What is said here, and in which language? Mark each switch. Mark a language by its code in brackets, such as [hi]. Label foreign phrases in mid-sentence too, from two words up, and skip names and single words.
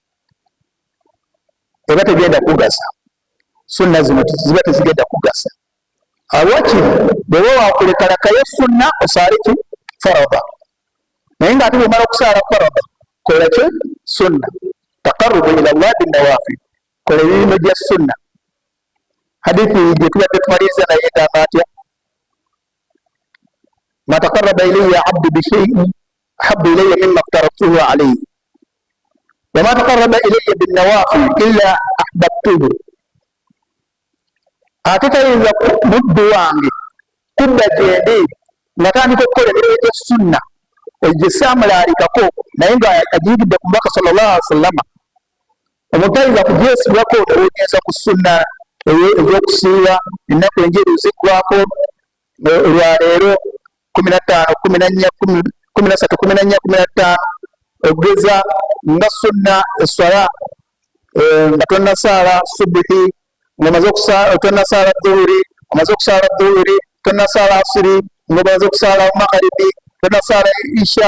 [lg] eba tegenda kugasa sunna zino ziba tezigenda kugasa awakiri bweba wakulekalakayo sunna osaale ki farada naye nga ate bwomala okusaala farada kola ki sunna [ar] تقربوا إلى الله بالنوافل [lg] kola emirimu gya sunna hadithi gye tubadde tumaliriza naye egamba atya [ar] ما تقرب إليّ عبدي بشيء أحب إليّ مما افترضته عليه وما تقرب إليّ بالنوافل إلا أحببته [lg] ate tayinza muddu wange kudda gyendi nga tandika okukola emirimu gya sunna egyo saamulaalikako naye nga agiyigidde ku mubaka [ar] صلى الله عليه وسلم [lg] omuntu tayinza kugyesibwako olwogeza ku sunna ez'okusiiba ennaku enjeru ziggwako olwaleero 15 14 13 14 15 ogeza nga sunna eswala nga tonnasaala subuhi ng'omaze okusaala tonnasaala dhuhuri omaze okusaala dhuhuri tonnasaala asiri ng'omaze okusaala magharibi tonnasaala isha